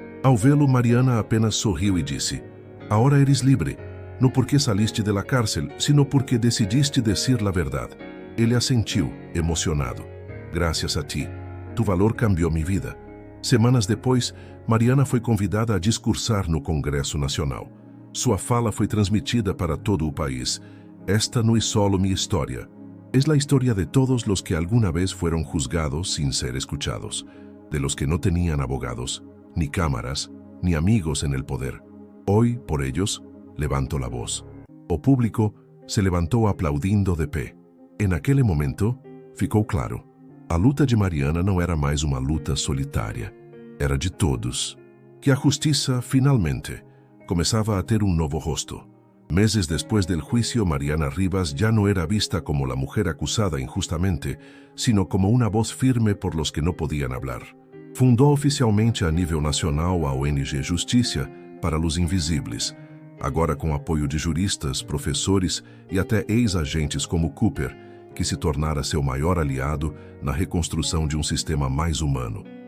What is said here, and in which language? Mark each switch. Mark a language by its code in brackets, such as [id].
[pt] Ao vê-lo, Mariana apenas sorriu e disse: [es] "Ahora eres libre, no porque saliste de la cárcel, sino porque decidiste decir la verdad". [pt] Ele assentiu, emocionado. [es] "Gracias a ti. Tu valor cambiou mi vida". [pt] Semanas depois, Mariana foi convidada a discursar no Congresso Nacional. Sua fala foi transmitida para todo o país. [es] "Esta no es solo mi historia. Es la historia de todos los que alguna vez fueron juzgados sin ser escuchados, de los que no tenían abogados, ni cámaras, ni amigos en el poder. Hoy, por ellos, levanto la voz". [pt] O público se levantou aplaudindo de pé. E naquele momento, ficou claro. A luta de Mariana não era mais uma luta solitária. Era de todos. Que a justiça, finalmente, começava a ter um novo rosto. [es] Meses después del juicio, Mariana Rivas ya no era vista como la mujer acusada injustamente, sino como una voz firme por los que no podían hablar. [pt] Fundou oficialmente a nível nacional a ONG Justiça para los Invisíveis, agora com apoio de juristas, professores e até ex-agentes como Cooper, que se tornara seu maior aliado na reconstrução de um sistema mais humano.